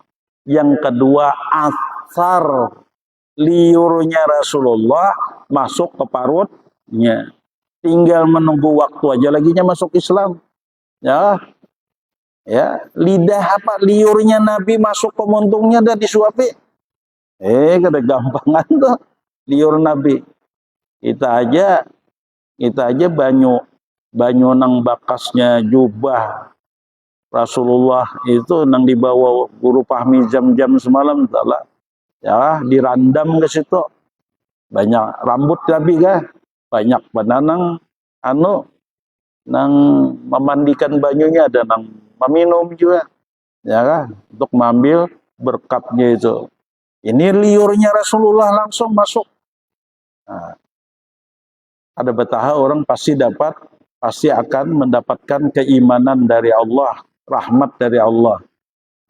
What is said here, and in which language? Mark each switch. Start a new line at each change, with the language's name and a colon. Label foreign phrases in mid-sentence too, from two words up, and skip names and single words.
Indonesian: Yang kedua asar liurnya Rasulullah masuk ke parutnya. Tinggal menunggu waktu aja laginya masuk Islam.
Banjar: Ya, lidah liurnya Nabi masuk ke muntungnya dan disuapi. Kada gampangan tuh liur Nabi. Kita aja banyu nang bakasnya jubah Rasulullah itu nang dibawa guru Fahmi jam-jam semalam taklah. Ya, dirandam ke situ. Banyak rambut Nabi kah? Banyak bananang nang memandikan banyunya, ada nang meminum juga.
Indonesian: Ya kan? Untuk mengambil berkatnya itu. Ini liurnya Rasulullah langsung masuk. Nah, ada betah orang pasti akan mendapatkan keimanan dari Allah, rahmat dari Allah.